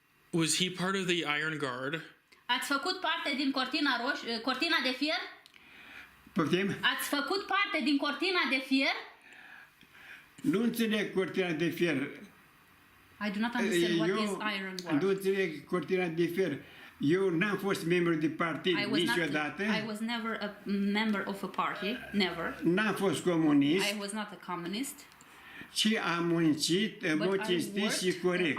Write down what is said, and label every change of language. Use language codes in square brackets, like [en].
[en] Was he part of the Iron Guard? [ro] Ați făcut parte din cortina de fier? Poftim? Ați făcut parte din cortina de fier? Nu înțeleg cortina de fier. [en] I do not understand what is Iron Guard. [ro] Nu înțeleg cortina de fier. Eu n-am fost membru de partid niciodată. [en] I was never a member of a party, never. [ro] N-am fost comunist. [en] I was not a communist. [ro] Și am muncit în mod cinstit și corect.